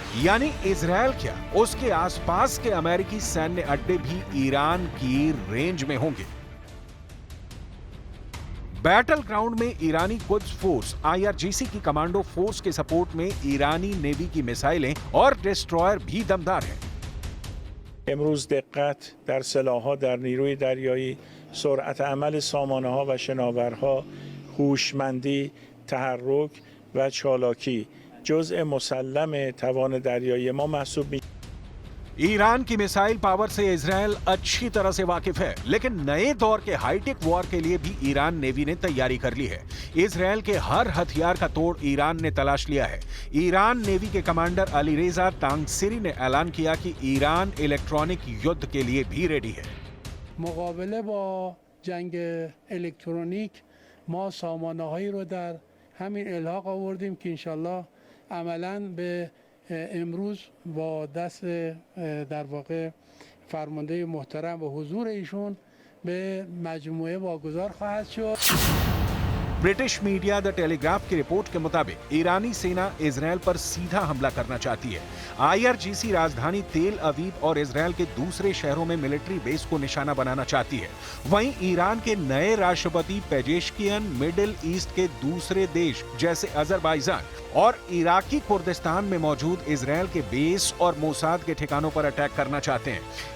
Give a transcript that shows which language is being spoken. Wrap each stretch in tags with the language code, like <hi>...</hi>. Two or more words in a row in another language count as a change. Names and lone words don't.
<hi>यानी इजरायल क्या, उसके आसपास के अमेरिकी सैन्य अड्डे भी ईरान की रेंज में होंगे।</hi> <en>battle ground</en> <hi>में ईरानी कुद्स फोर्स IRGC की</hi> <en>commando force</en> <hi>के सपोर्ट में ईरानी नेवी की मिसाइलें और डिस्ट्रॉयर भी दमदार हैं।</hi> <fa>امروز دقت در سلاح‌ها در نیروی دریایی، سرعت عمل سامانه‌ها و شناورها، هوشمندی، تحرک و چالاکی جزء مسلم توان دریایی ما محسوب می‌شود.</fa> <hi>ईरान की</hi> <en>missile power</en> <hi>से इजरायल अच्छी तरह से वाकिफ है, लेकिन नए दौर के</hi> <en>hi-tech war</en> <hi>के लिए भी ईरान नेवी ने तैयारी कर ली है। इजरायल के हर हथियार का तोड़ ईरान ने तलाश लिया है। ईरान नेवी के कमांडर अलीरेजा तांगसिरी ने ऐलान किया कि ईरान इलेक्ट्रॉनिक युद्ध के लिए भी रेडी है।</hi> <fa>मुकाबले با جنگ الکترونیک ما سامانه‌هایی رو در همین الحاق آوردیم که انشالله عملاً به امروز با دست در واقع فرمانده محترم و حضور ایشون به مجموعه واگذار خواهد شد.</fa> <en>British media</en> <hi>द टेलीग्राफ की रिपोर्ट के मुताबिक ईरानी सेना इजरायल पर सीधा हमला करना चाहती है। IRGC राजधानी तेल अवीव और इजरायल के दूसरे शहरों में</hi> <en>military base</en> <hi>को निशाना बनाना चाहती है। वहीं ईरान के नए राष्ट्रपति पेजेश्कियन मिडिल ईस्ट के दूसरे देश जैसे अजरबैजान और इराकी कुर्दिस्तान में मौजूद इजरायल के बेस और मोसाद के ठिकानों पर अटैक करना चाहते हैं।</hi>